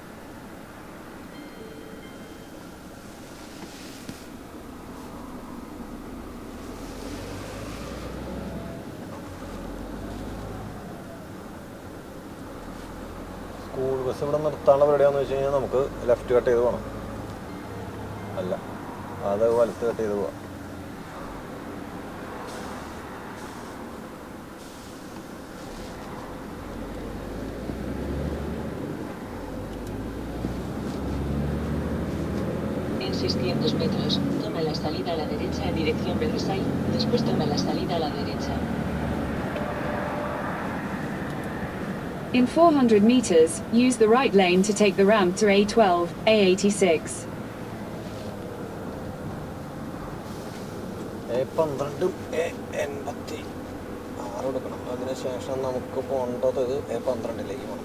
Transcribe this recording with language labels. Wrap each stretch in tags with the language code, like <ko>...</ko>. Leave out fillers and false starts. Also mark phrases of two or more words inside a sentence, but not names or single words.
<ml>സ്കൂൾ ബസ് ഇവിടെ നിർത്താനുള്ള പരിപാടിയാണെന്ന് വെച്ച് കഴിഞ്ഞാൽ നമുക്ക്</ml> <en>left cut</en> <ml>ചെയ്ത് പോകണം. അല്ല, അത് വലത്ത് കട്ട് ചെയ്ത് പോവാം.</ml> <es>En 600 metros, toma la salida a la derecha en dirección Versailles, después toma la salida a la derecha.</es> <en>In 400 meters, use the right lane to take the ramp to A12, A86.</en> <ml>A12 A86 എടുക്കണം. അതിനുശേഷം നമുക്ക് പോകേണ്ടത് A12ലേക്ക് പോകണം.</ml>